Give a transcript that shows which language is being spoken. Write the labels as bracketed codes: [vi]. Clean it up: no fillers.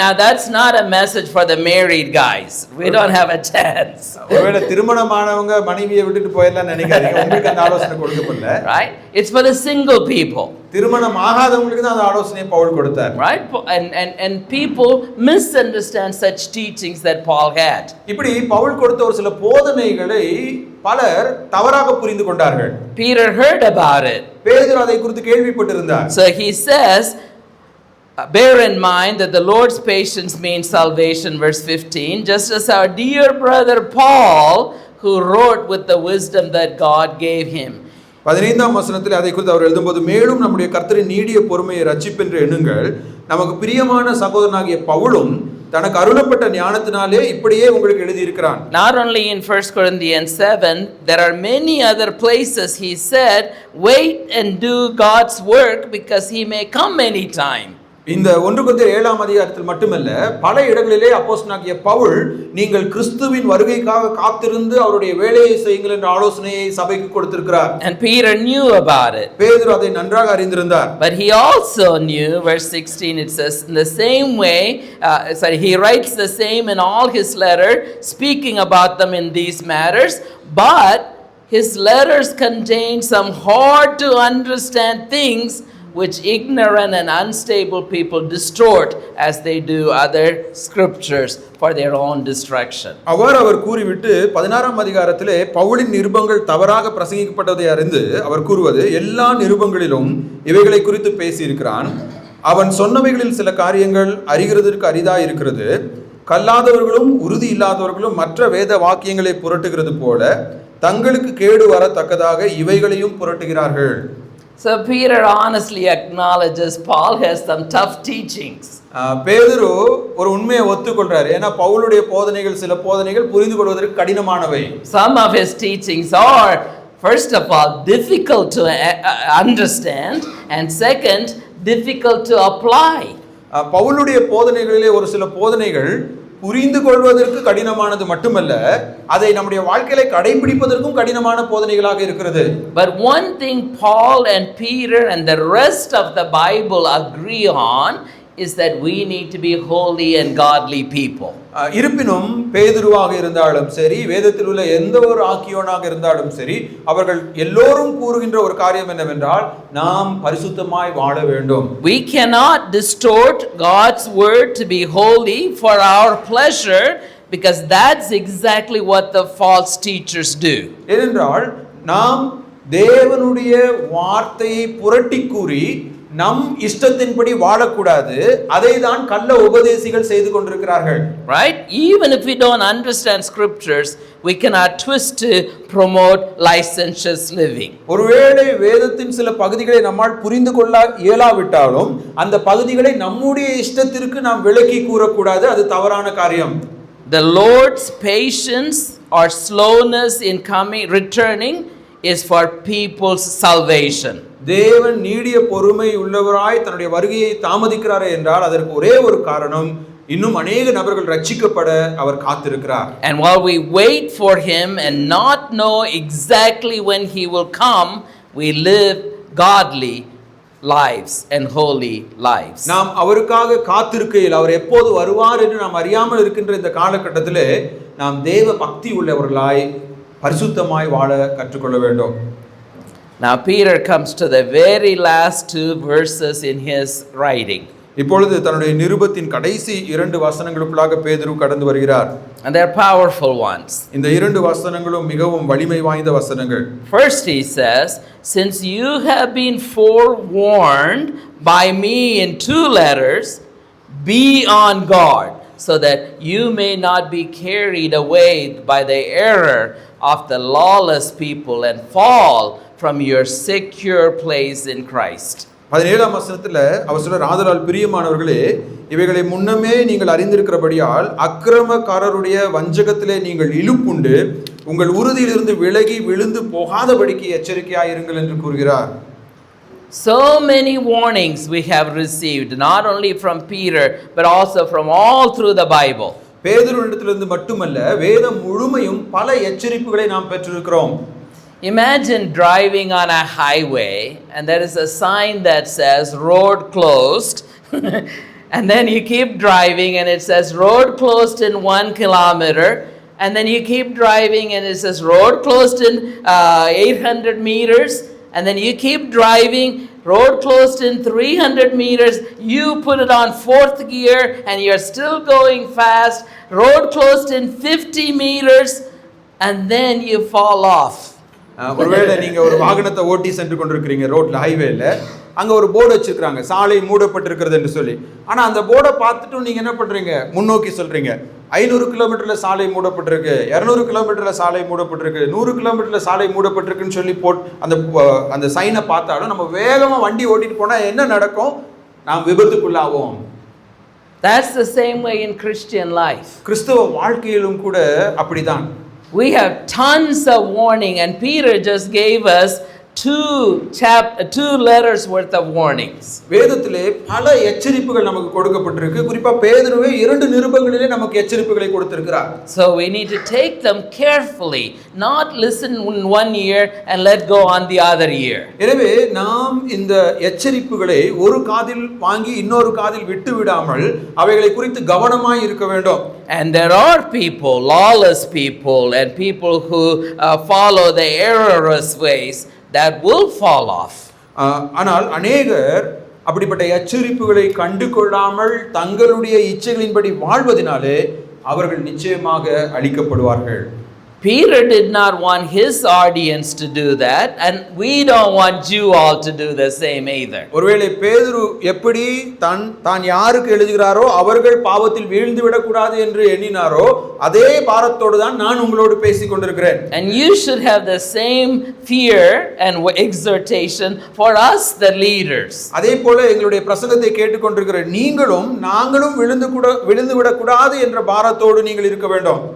[en] Now that's not a message for the married guys. We don't have a chance. [ta] ஒருவேளை திருமணமானவங்க மனைவியை விட்டுட்டு போயிடலாம் நினைக்காதீங்க, உங்களுக்கு அந்த ஆலோசனை கொடுக்கப்படல. [en] Right? It's for the single people. [ta] திருமணம் ஆகாதவங்களுக்கு தான் அந்த ஆலோசனையை பவுல் கொடுத்தார். [en] Right? And people misunderstand such teachings that Paul had. [ta] இப்படி பவுல் கொடுத்த ஒரு சில போதனைகளை பலர் தவறாக புரிந்து கொண்டார்கள். [en] Peter heard about it. [ta] பேதுரு அதை குறித்து கேள்விப்பட்டிருந்தார். [en] So he says, bear in mind that the Lord's patience means salvation, verse 15, just as our dear brother Paul, who wrote with the wisdom that God gave him. [ta] 15ஆம் வசனத்தில் அதை குறித்து அவர் எழுதும்போது, மேலும் நம்முடைய கர்த்தரின் நீடிய பொறுமையை ரட்சிப்பென்று எண்ணுங்கள், நமக்கு பிரியமான சகோதரனாகிய பவுலும் தனக்கு அருளப்பட்ட ஞானத்தினாலே இப்படியே உங்களுக்கு எழுதி இருக்கிறான். [en] Not only in 1 Corinthians 7, there are many other places he said, wait and do God's work because he may come anytime. [ta] இந்த 1 கொரிந்தியர் 7ஆம் அதிகாரத்தில் மட்டுமல்ல, பல இடங்களிலே அப்போஸ்தலனாகிய பவுல் நீங்கள் கிறிஸ்துவின் வருகைக்காக காத்திருந்து அவருடைய வேலையை செய்யுங்கள் என்ற ஆலோசனையை சபைக்கு கொடுத்திருக்கிறார். [en] And Peter knew about it. [ta] பேதுரு அதை நன்றாக அறிந்திருந்தார். [en] But he also knew, verse 16 it says, in the same way, he writes the same in all his letter, speaking about them in these matters, but his letters contain some hard to understand things which ignorant and unstable people distort as they do other scriptures for their own destruction. [ta] அவர் கூறிவிட்டு 16ஆம் அதிகாரத்திலே பவுலின் நிருபங்கள் தவறாக பிரசங்கிக்கப்பட்டதை அறிந்து அவர் கூறுவது, எல்லா நிருபங்களிலும் இவைகளை குறித்து பேசி இருக்கிறான், அவன் சொன்னவைகளில் சில காரியங்கள் அறிகிறதற்கு அரிதாய் இருக்கிறது, கல்லாதவர்களும் உறுதி இல்லாதவர்களும் மற்ற வேத வாக்கியங்களை புரட்டுகிறது போல தங்களுக்கு கேடு வரத்தக்கதாக இவைகளையும் புரட்டுகிறார்கள். [en] So Peter honestly acknowledges Paul has some tough teachings. [ta] பேதுரு ஒரு உண்மையை ஒத்துக்கொள்றார். ஏன்னா பவுலுடைய போதனைகள் சில போதனைகள் புரிந்து கொள்வதற்கு கடினமானவை. [en] Some of his teachings are, first of all, difficult to understand, and second, difficult to apply. [ta] பவுலுடைய போதனைகளிலே ஒரு சில போதனைகள் புரிந்து கொள்வதற்கு கடினமானது மட்டுமல்ல, அதை நம்முடைய வாழ்க்கையில கடைபிடிப்பதற்கும் கடினமான போதனைகளாக இருக்கிறது. [en] But one thing Paul and Peter and the rest of the Bible agree on is that we need to be holy and godly people. [ta] இருப்பினும் பேதுருவாக இருந்தாலும் சரி, வேதத்தில் உள்ள எந்த ஒரு ஆக்கியோனாக இருந்தாலும் சரி, அவர்கள் எல்லோரும் கூறுகின்ற ஒரு காரியம் என்னவென்றால், நாம் பரிசுத்தமாய் வாழ வேண்டும். [en] We cannot distort God's word to be holy for our pleasure, because that's exactly what the false teachers do. [ta] ஏனென்றால் நாம் தேவனுடைய வார்த்தையை புரட்டி கூறி நம் இஷ்டத்தின்படி வாழக்கூடாது, அதை தான் கள்ள உபதேசிகள் செய்து கொண்டிருக்கிறார்கள். [en] Right? Even if we don't understand scriptures, we cannot twist to promote licentious living. [ta] ஒருவேளை வேதத்தின் சில பகுதிகளை நம்மால் புரிந்து கொள்ள இயலாவிட்டாலும் அந்த பகுதிகளை நம்முடைய இஷ்டத்திற்கு நாம் விலக்கி கூறக்கூடாது, அது தவறான காரியம். [en] The Lord's patience or slowness in returning is for people's salvation. [ta] தேவன் நீடிய பொறுமை உள்ளவராய் தன்னுடைய வருகையை தாமதிக்கிறாரே என்றால் அதற்கு ஒரே ஒரு காரணம், இன்னும் அநேக நபர்கள் ரட்சிக்கப்பட அவர் காத்திருக்கிறார். [en] And while we wait for him and not know exactly when he will come, we live godly lives and holy lives. [ta] நாம் அவருக்காக காத்திருக்கையில் அவர் எப்போது வருவார் என்று நாம் அறியாமல் இருக்கின்ற இந்த காலகட்டத்திலே நாம் தேவ பக்தி உள்ளவர்களாய் பரிசுத்தமாய் வாழ கற்றுக்கொள்ள வேண்டும். [en] Now Peter comes to the very last two verses in his writing. [ta] இப்பொழுது தன்னுடைய நிருபத்தின் கடைசி 2 வசனங்களுக்குள்ளாக பேதுரு கடந்து வருகிறார். [en] And they're powerful ones. [ta] இந்த 2 வசனங்களும் மிகவும் வலிமை வாய்ந்த வசனங்கள். [en] First he says, since you have been forewarned by me in 2 letters, be on guard, so that you may not be carried away by the error of the lawless people and fall from your secure place in Christ. [ta] 17ஆம் வசனத்துல அவர் சொல்றார், ஆதலால் பிரியமானவர்களே, இவைகளை முன்னமே நீங்கள் அறிந்திருக்கிறபடியால் அக்கிரமக்காரருடைய வஞ்சகத்திலே நீங்கள் இழுப்புண்டு உங்கள் உறுதியிலிருந்து விலகி விழுந்து போகாதபடிக்கு எச்சரிக்கையாயிருங்கள் என்று கூறுகிறார். [en] So many warnings we have received, not only from Peter but also from all through the Bible. [ta] பேதுருவிடத்திலிருந்து மட்டுமல்ல, வேதம் முழுமையும் பல எச்சரிப்புகளை நாம் பெற்றிருக்கிறோம். [en] Imagine driving on a highway and there is a sign that says road closed and then you keep driving and it says road closed in 1 kilometer, and then you keep driving and it says road closed in 800 meters, and then you keep driving, road closed in 300 meters, you put it on 4th gear and you're still going fast, road closed in 50 meters, and then you fall off. [ta] ஒருவேளை நீங்க ஒரு வாகனத்தை ஓட்டி சென்று கொண்டிருக்கிறீங்க ரோட்ல, ஹைவேல, அங்க ஒரு போர்டு வச்சிருக்காங்க, சாலை மூடப்பட்டிருக்கிறது என்று சொல்லி. ஆனா அந்த போர்டை பார்த்துட்டு நீங்க என்ன பண்றீங்க, முன்னோக்கி சொல்றீங்க, 500 கிலோமீட்டர்ல சாலை மூடப்பட்டிருக்கு, 200 கிலோமீட்டர்ல சாலை மூடப்பட்டிருக்கு, 100 கிலோமீட்டர்ல சாலை மூடப்பட்டிருக்குன்னு சொல்லி அந்த சைனை பார்த்தாலும் நம்ம வேகமா வண்டி ஓட்டிட்டு போனா என்ன நடக்கும், நாம் விபத்துக்குள்ளாவோம். [en] That's the same way in Christian life. [ta] கிறிஸ்தவ வாழ்க்கையிலும் கூட அப்படிதான். [en] We have tons of warning, and Peter just gave us 2 letters worth of warnings. [ta] வேதத்திலே பல எச்சரிப்புகள் நமக்கு கொடுக்கப்பட்டிருக்கு. குறிப்பா பேதுருவே 2 நிருபங்களிலே நமக்கு எச்சரிப்புகளை கொடுத்திருக்கிறார். [en] So we need to take them carefully, not listen in one ear and let go on the other ear. [ta] எனவே நாம் இந்த எச்சரிப்புகளை ஒரு காதில் வாங்கி இன்னொரு காதில் விட்டு விடாமல் அவைகளை குறித்து கவனமாய் இருக்க வேண்டும். [en] And there are people, lawless people, and people who follow the errorous ways that will fall off. [ta] ஆனால் அநேகர் அப்படிப்பட்ட எச்சரிப்புகளை கண்டு கொள்ளாமல் தங்களுடைய இச்சைகளின்படி வாழ்வதினாலே அவர்கள் நிச்சயமாக அழிக்கப்படுவார்கள். [en] Peter did not want his audience to do that, and we don't want you all to do the same either. [ta] ஒருவேளை பேதுரு எப்படி தான் யாருக்கு எழுதுகிறாரோ அவர்கள் பாவத்தில் வீழ்ந்து விடக்கூடாது என்று எண்ணினாரோ அதே பாரத்தோடு தான் நான் உங்களோடு பேசிக் கொண்டிருக்கிறேன். [en] And you should have the same fear and exhortation for us, the leaders. [ta] அதே போல எங்களுடைய பிரசங்கத்தை கேட்டுக்கொண்டிருக்கிற நீங்களும் நாங்களும் விழுந்து விடக்கூடாது என்ற பாரத்தோடு நீங்கள் இருக்க வேண்டும்.